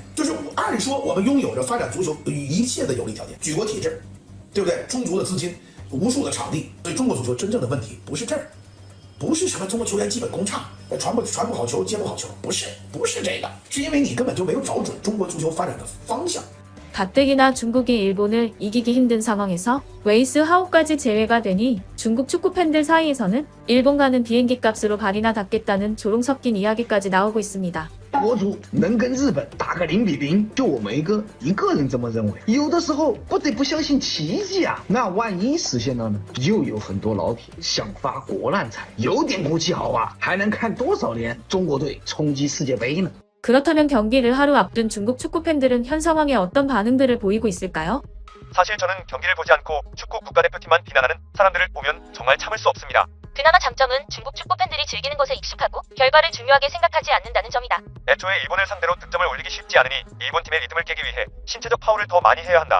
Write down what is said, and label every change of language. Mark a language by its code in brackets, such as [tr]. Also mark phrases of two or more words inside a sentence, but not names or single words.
[zh] 就是按说我们拥有着发展足球一切的有利条件，举国体制，对不对？充足的资金，无数的场地。所以中国足球真正的问题不是这儿，不是什么中国球员基本功差，传不好球，接不好球，不是这个，是因为你根本就没有找准中国足球发展的方向。 [ko] 가뜩이나 중국이 일본을 이기기 힘든 상황에서 웨이스 하오까지 제외가 되니 중국 축구 팬들 사이에서는 일본 가는 비행기 값으로 발이나 닿겠다는 조롱 섞인 이야기까지 나오고 있습니다. [zh] 国足能跟日本打个0比0，就我们一个人这么认为。有的时候不得不相信奇迹啊！那万一实现了呢？又有很多老铁想发国难财，有点骨气好啊，还能看多少年中国队冲击世界杯呢？ [ko] 그렇다면 경기를 하루 앞둔 중국 축구 팬들은 현 상황에 어떤 반응들을 보이고 있을까요? 사실 저는 경기를 보지 않고 축구 국가대표팀만 비난하는 사람들을 보면 정말 참을 수 없습니다. 그나마 장점은 중국 축구 팬들이 즐기는 것에 익숙하고 결과를 중요하게 생각하지 않는다는 점이다. 애초에 일본을 상대로 득점을 올리기 쉽지 않으니 일본 팀의 리듬을 깨기 위해 신체적 파울을 더 많이 해야 한다.